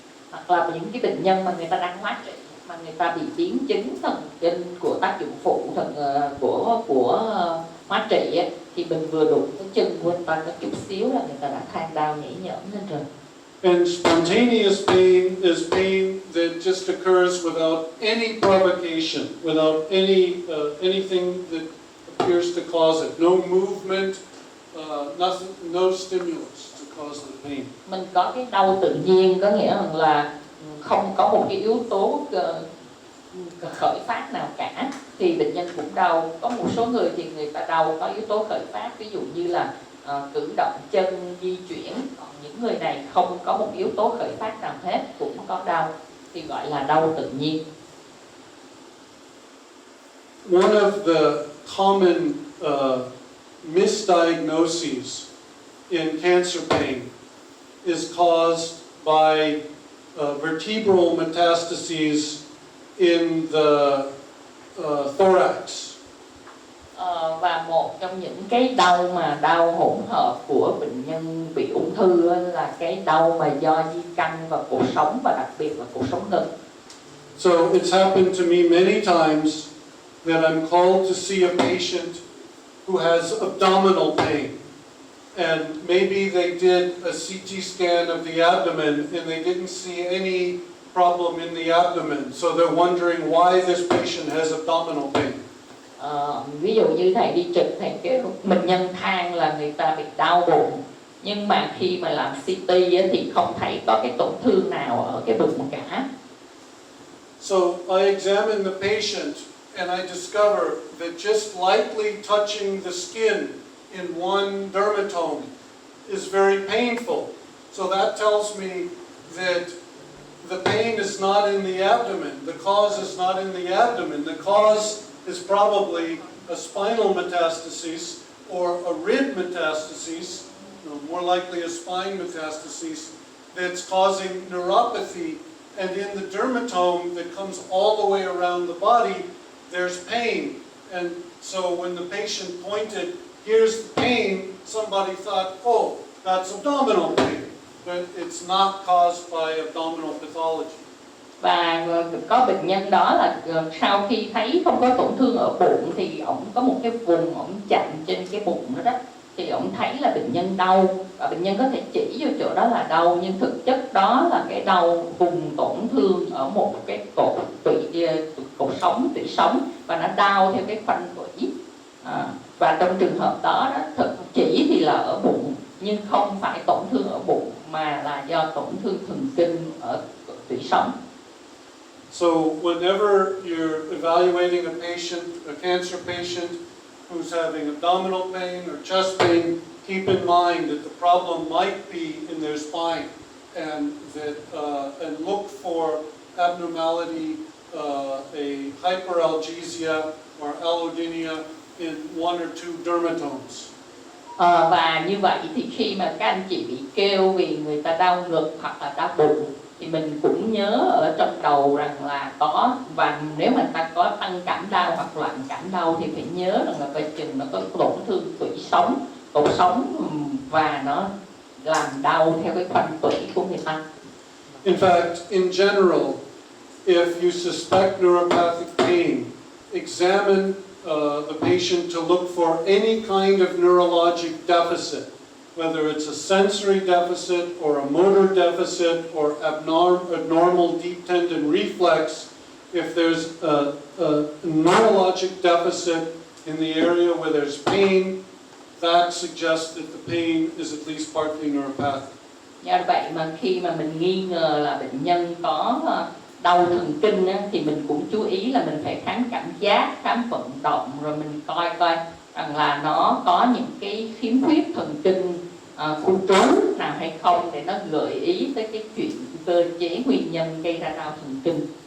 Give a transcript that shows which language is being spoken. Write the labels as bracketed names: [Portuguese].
[Vietnamese] Hoặc là những cái bệnh nhân mà người ta đang hóa trị, mà người ta bị biến chứng thần kinh của tác dụng phụ của hóa trị ấy, thì mình vừa đụng cái chân của người ta có chút xíu là người ta đã than đau nhảy nhởm lên rồi. [English] And spontaneous pain is pain that just occurs without any provocation, without anything that appears to cause it. No movement, nothing, no stimulus to cause the pain. [Vietnamese] Mình có cái đau tự nhiên, có nghĩa là không có một cái yếu tố khởi phát nào cả thì bệnh nhân cũng đau. Có một số người thì người ta đau có yếu tố khởi phát, ví dụ như là cử động chân di chuyển, còn những người này không có một yếu tố khởi phát nào hết cũng có đau, thì gọi là đau tự nhiên. [English] One of the common misdiagnoses in cancer pain is caused by vertebral metastases in the thorax. [Vietnamese] Và một trong những cái đau mà đau hỗn hợp của bệnh nhân bị ung thư là cái đau mà do di căn vào cổ sống, và đặc biệt là cổ sống ngực. [English] So it's happened to me many times that I'm called to see a patient who has abdominal pain. And maybe they did a CT scan of the abdomen and they didn't see any problem in the abdomen. So they're wondering why this patient has abdominal pain. [Vietnamese] Ví dụ như thầy đi trực, thầy cái bệnh nhân than là người ta bị đau bụng, nhưng mà khi mà làm CT thì không thấy có cái tổn thương nào ở cái bụng cả. [English] So I examine the patient and I discover that just lightly touching the skin in one dermatome is very painful. So that tells me that the pain is not in the abdomen. The cause is not in the abdomen. The cause is probably a spinal metastasis or a rib metastasis, more likely a spine metastasis, that's causing neuropathy. And in the dermatome that comes all the way around the body, there's pain. And so when the patient pointed, here's the pain, somebody thought, oh, that's abdominal pain. But it's not caused by abdominal pathology. [Vietnamese] Và có bệnh nhân đó là sau khi thấy không có tổn thương ở bụng thì ổng có một cái vùng ổng chặn trên cái bụng đó, thì ổng thấy là bệnh nhân đau, và bệnh nhân có thể chỉ vô chỗ đó là đau, nhưng thực chất đó là cái đau vùng tổn thương ở một cái cột sống, tủy sống, và nó đau theo cái khoanh tủy. Và trong trường hợp đó, chỉ thì là ở bụng nhưng không phải tổn thương ở bụng, mà là do tổn thương thần kinh ở tủy sống. [English] So whenever you're evaluating a patient, a cancer patient who's having abdominal pain or chest pain, keep in mind that the problem might be in their spine, and look for abnormality, a hyperalgesia or allodynia in one or two dermatomes. [Vietnamese] Và như vậy thì khi mà các anh chị bị kêu vì người ta đau ngực hoặc là đau bụng, thì mình cũng nhớ ở trong đầu rằng là có, và nếu mà ta có tăng cảm đau hoặc loạn cảm đau thì phải nhớ rằng là coi chừng nó có tổn thương tủy sống, cổ sống và nó làm đau theo cái khoanh tủy của người ta. [English] In fact, in general, if you suspect neuropathic pain, examine the patient to look for any kind of neurologic deficit, whether it's a sensory deficit or a motor deficit or abnormal deep tendon reflex. If there's a neurologic deficit in the area where there's pain, that suggests that the pain is at least partly neuropathic. [Vietnamese] Do vậy mà khi mà mình nghi ngờ là bệnh nhân có đau thần kinh á, thì mình cũng chú ý là mình phải khám cảm giác, khám vận động, rồi mình coi rằng là nó có những cái khiếm khuyết thần kinh khu trú nào hay không, để nó gợi ý tới cái chuyện cơ chế nguyên nhân gây ra đau thần kinh.